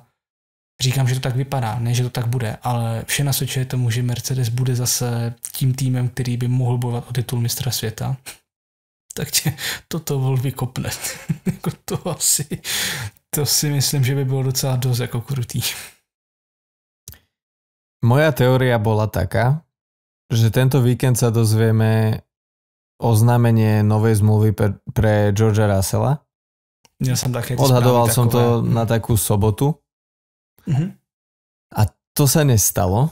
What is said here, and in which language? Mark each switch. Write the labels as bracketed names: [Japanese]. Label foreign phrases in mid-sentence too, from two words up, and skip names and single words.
[Czech] Říkám, že to tak vypadá, ne, že to tak bude, ale vše nasvědčuje tomu, že Mercedes bude zase tím týmem, který by mohl bojovat o titul mistra světa. Tak tě toto Wolff vykopne. To si myslím, že by bylo docela dost jako krutý. [Slovak] Moja teória bola taká, že tento víkend sa dozvieme oznámenie novej zmluvy pre Georgea Russella. Odhadoval som to na takú sobotu. Mm-hmm. A to sa nestalo.